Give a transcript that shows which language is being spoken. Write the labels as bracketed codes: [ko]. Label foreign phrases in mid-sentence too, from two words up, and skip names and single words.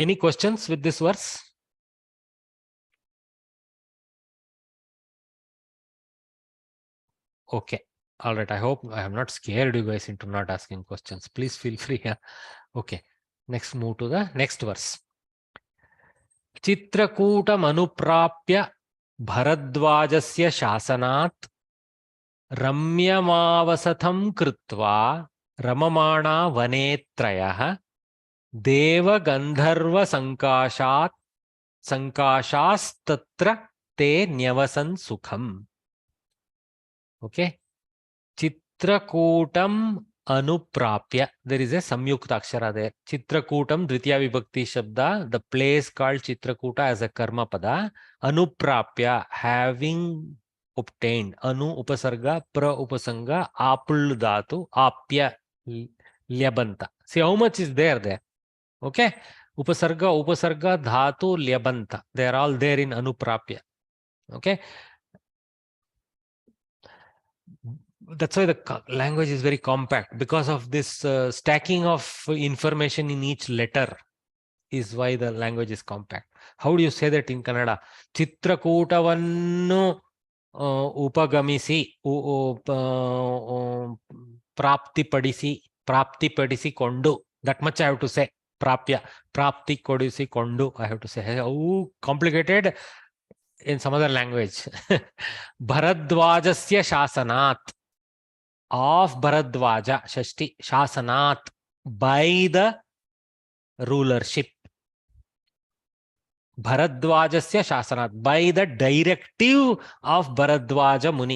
[en] Any questions with this verse? Okay. All right. I hope I have not scared you guys into not asking questions. Please feel free. Okay. Next, move to the next verse. [sa] चित्रकूटम् अनुप्राप्य भरद्वाजस्य शासनात् रम्यमावसथं कृत्वा रममाणा वनेत्रयः देव गन्धर्व सङ्काशास्तत्र ते न्यवसन् सुखम्. [en] Okay. [sa] चित्रकूटम् अनुप्राप्य. [en] There is a [sa] संयुक्त अक्षर [en] there. [sa] चित्रकूटम् द्वितीया विभक्ति शब्द. [en] The place called Chitrakuta as a [sa] कर्म पद. [en] Anuprapya, having obtained. [sa] अनु उपसर्ग, प्र उपसंग, आपुल् धातु, आप्य ल्यबन्त. [en] See how much is there. Okay. [sa] उपसर्ग, धातु, ल्यबन्त. [en] They are all there in anuprapya. Okay. That's why the language is very compact, because of this stacking of information in each letter is why the language is compact. How do you say that in Kannada? [kn] ಚಿತ್ರಕೂಟವನ್ನು ಉಪಗಮಿಸಿ ಪ್ರಾಪ್ತಿ ಕೊಂಡು. [en] That much I have to say. [kn] ಪ್ರಾಪ್ಯ, ಪ್ರಾಪ್ತಿ ಕೊಡಿಸಿ ಕೊಂಡು, [en] I have to say. Oh, complicated in some other language. [sa] भरद्वाजस्य शासनात्. [en] Of Bharadwaja, [sa] षष्ठी, शासनात्, [en] by the rulership. [sa] भरद्वाजस्य शासनात्, [en] by the directive of Bharadwaja Muni.